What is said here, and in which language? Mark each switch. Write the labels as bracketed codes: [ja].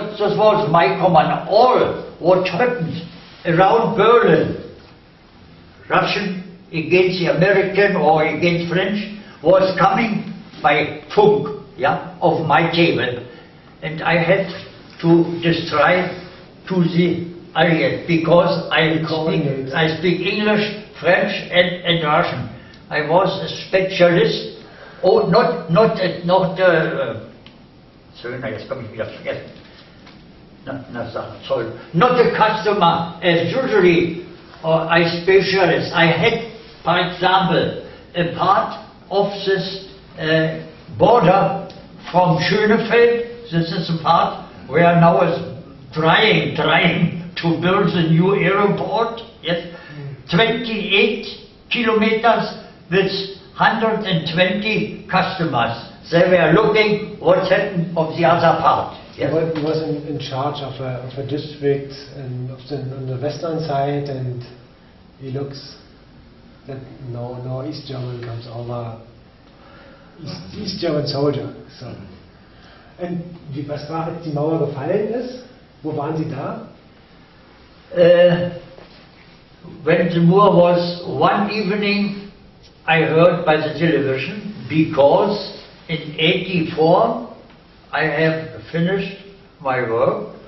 [en] This was my command. All what happened around Berlin, Russian against the American or against French, was coming by funk, yeah, of my table, and I had to destroy to the Allied because I speak English, French and Russian. I was a specialist. [de] Oh, jetzt komme ich wieder vergessen. [en] Sorry. Not a customer, as usually I specialist. I had, for example, a part of this border from Schönefeld. This is a part where now is trying to build a new airport. Yes, 28 kilometers with 120 customers. They were looking what happened of the other part. Yes. He was in charge of a district and on the western side, and he looks that no East German comes over. East German soldier. So. [de] Und was war, als die Mauer gefallen ist? Wo waren Sie da? [en] When the war was one evening, I heard by the television, because in '84 I have finished my work.